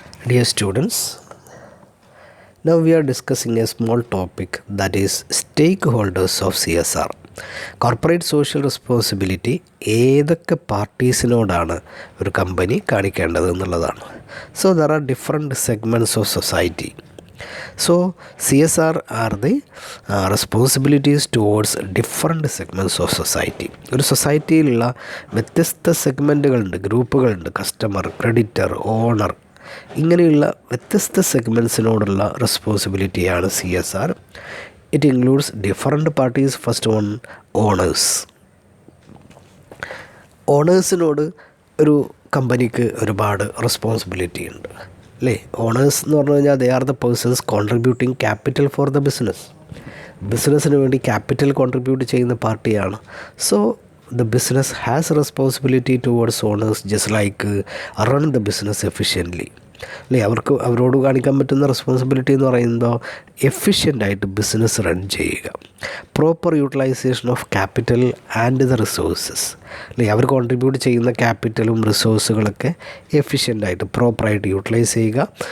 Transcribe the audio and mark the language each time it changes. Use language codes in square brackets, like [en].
[en] Dear students, now we are discussing a small topic that is stakeholders of CSR. [ml] Corporate social responsibility ഏതൊക്കെ പാർട്ടീസിനോടാണ് ഒരു company കാണിക്കേണ്ടത് എന്നുള്ളതാണ്. [en] So there are different segments of society. So CSR are the responsibilities towards different segments of society. [ml] ഒരു സൊസൈറ്റിയിലുള്ള വ്യത്യസ്ത സെഗ്മെൻറ്റുകളുണ്ട്, ഗ്രൂപ്പുകളുണ്ട്. Customer, creditor, owner, ഇങ്ങനെയുള്ള വ്യത്യസ്ത സെഗ്മെൻറ്റ്സിനോടുള്ള റെസ്പോൺസിബിലിറ്റിയാണ് CSR. [en] It includes different parties. First one, owners. [ml] ഓണേഴ്സിനോട് ഒരു കമ്പനിക്ക് ഒരുപാട് റെസ്പോൺസിബിലിറ്റി ഉണ്ട്, അല്ലേ? ഓണേഴ്സ് എന്ന് പറഞ്ഞു കഴിഞ്ഞാൽ [en] They are the persons contributing capital for the business. [ml] ബിസിനസ്സിന് വേണ്ടി ക്യാപിറ്റൽ കോൺട്രിബ്യൂട്ട് ചെയ്യുന്ന പാർട്ടിയാണ്. [en] So the business has responsibility towards owners just like run the business efficiently. [ml] അല്ലേ? അവരോട് കാണിക്കാൻ പറ്റുന്ന റെസ്പോൺസിബിലിറ്റി എന്ന് പറയുമ്പോൾ എഫിഷ്യൻ്റായിട്ട് ബിസിനസ് റൺ ചെയ്യുക, [en] Proper utilisation of capital and the resources. [ml] അല്ലേ? അവർ കോൺട്രിബ്യൂട്ട് ചെയ്യുന്ന ക്യാപിറ്റലും റിസോഴ്സുകളൊക്കെ എഫിഷ്യൻ്റായിട്ട് പ്രോപ്പറായിട്ട് യൂട്ടിലൈസ് ചെയ്യുക.